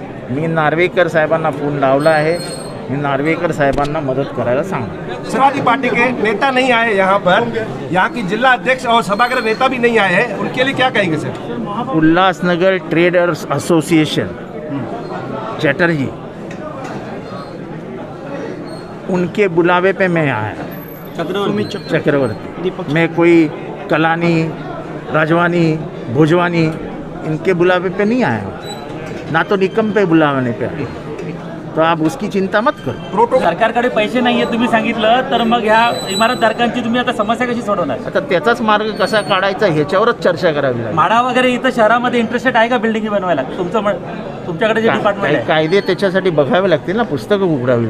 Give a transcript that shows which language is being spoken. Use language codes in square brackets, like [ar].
[mr] मी नार्वेकर साहेबांना फोन लावला आहे, मी नार्वेकर साहेबांना मदत करायला सांगतो। [hi] समाजवादी पार्टी के नेता नहीं आए यहाँ पर, यहाँ की जिला अध्यक्ष और सभागृह नेता भी नहीं आए हैं, उनके लिए क्या कहेंगे sir? Ulhasnagar traders association Chatterjee, उनके बुलावे पे मैं आया। चक्रवर्ती, मैं कोई कलानी, राजवानी, भोजवानी इनके बुलावे पे नहीं आया हूँ, ना तो निकम पे बुलावने पे आया, तो आप उसकी चिंता मत करो। [mr] सरकारकडे पैसे नाहीये तुम्ही सांगितलं, तर मग ह्या इमारतधारकांची तुम्ही आता समस्या कशी सोडवणार? आता त्याचाच मार्ग कसा काढायचा ह्याच्यावरच चर्चा करावी लागेल। म्हाडा वगैरे इथं शहरामध्ये इंटरेस्टेड आहे का बिल्डिंग बनवायला? तुमच्याकडे जे डिपार्टमेंट आहे कायदे त्याच्यासाठी बघावे लागतील ना, पुस्तकं उघडावी लागतील।